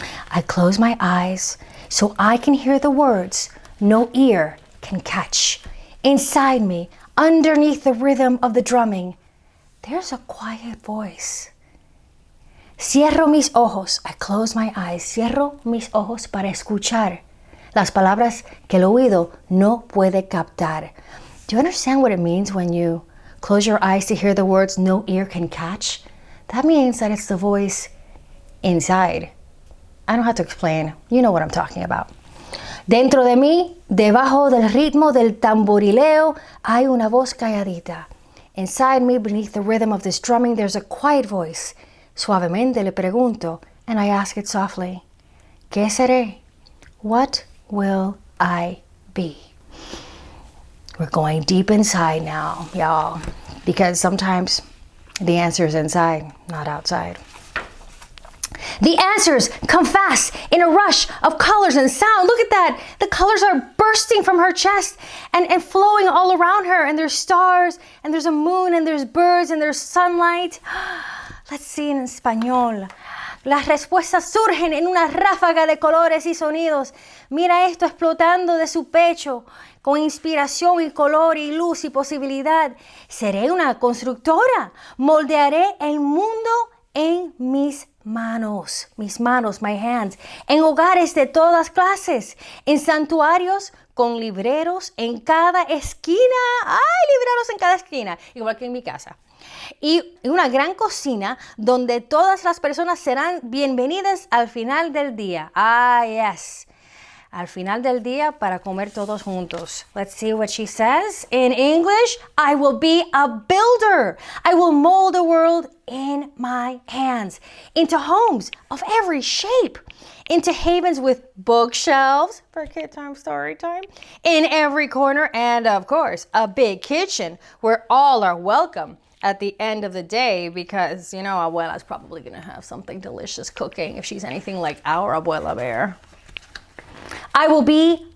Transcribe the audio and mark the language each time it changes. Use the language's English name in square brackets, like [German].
[English] I close my eyes so I can hear the words no ear can catch. Inside me, underneath the rhythm of the drumming, there's a quiet voice. [Spanish] Cierro mis ojos. [English] I close my eyes. [Spanish] Cierro mis ojos para escuchar las palabras que el oído no puede captar. [English] Do you understand what it means when you close your eyes to hear the words no ear can catch? That means that it's the voice inside. I don't have to explain. You know what I'm talking about. [Spanish] Dentro de mí, debajo del ritmo del tamborileo, hay una voz calladita. [English] Inside me, beneath the rhythm of this drumming, there's a quiet voice. [Spanish] Suavemente le pregunto, [English] and I ask it softly, [Spanish] ¿Qué seré? [English] What will I be? We're going deep inside now, y'all, because sometimes the answer is inside, not outside. The answers come fast in a rush of colors and sound. Look at that. The colors are bursting from her chest and flowing all around her. And there's stars, and there's a moon, and there's birds, and there's sunlight. Let's see in español. [Spanish] Las respuestas surgen en una ráfaga de colores y sonidos. Mira esto explotando de su pecho, con inspiración y color y luz y posibilidad. Seré una constructora. Moldearé el mundo en mis manos, [English] my hands, [Spanish] en hogares de todas clases, en santuarios con libreros en cada esquina. ¡Ay, libreros en cada esquina! Igual que en mi casa. Y una gran cocina donde todas las personas serán bienvenidas al final del día. [English] Ah, yes. [Spanish] Al final del día para comer todos juntos. [English] Let's see what she says. In English, I will be a builder. I will mold the world in my hands into homes of every shape, into havens with bookshelves for KidTime StoryTime in every corner, and of course, a big kitchen where all are welcome at the end of the day, because, you know, Abuela's probably going to have something delicious cooking if she's anything like our Abuela Bear. I will be